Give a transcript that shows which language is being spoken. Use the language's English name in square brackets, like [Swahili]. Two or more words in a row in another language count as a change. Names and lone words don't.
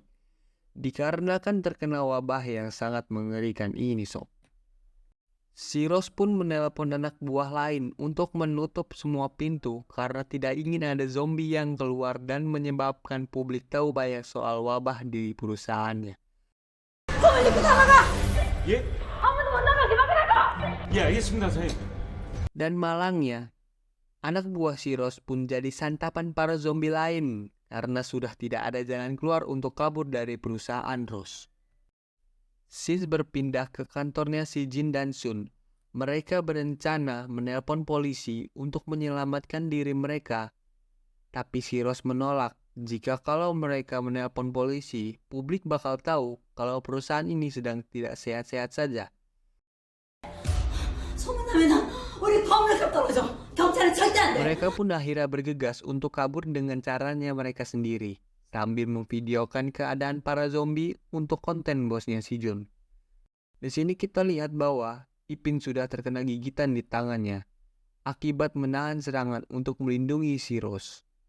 [Indonesian] Dikarenakan terkena wabah yang sangat mengerikan ini sob. Si Rose pun menelpon anak buah lain untuk menutup semua pintu karena tidak ingin ada zombie yang keluar dan menyebabkan publik tahu banyak soal wabah di perusahaannya. [Korean] 예? 예, 알겠습니다, 사장님. [Indonesian] Dan malangnya, anak buah si Rose pun jadi santapan para zombie lain karena sudah tidak ada jalan keluar untuk kabur dari perusahaan Rose. Sis berpindah ke kantornya si Jin dan Sun. Mereka berencana menelpon polisi untuk menyelamatkan diri mereka. Tapi si Rose menolak. Jika kalau mereka menelpon polisi, publik bakal tahu kalau perusahaan ini sedang tidak sehat-sehat saja. [Korean] 소문나면 우리 파업을 떨어져. 경찰은 절대 안 돼. [Indonesian] Mereka pun akhirnya bergegas untuk kabur dengan caranya mereka sendiri, sambil memvideokan keadaan para zombie untuk konten bosnya si Jun. Di sini kita lihat bahwa Ipin sudah terkena gigitan di tangannya, akibat menahan serangan untuk melindungi si Rose.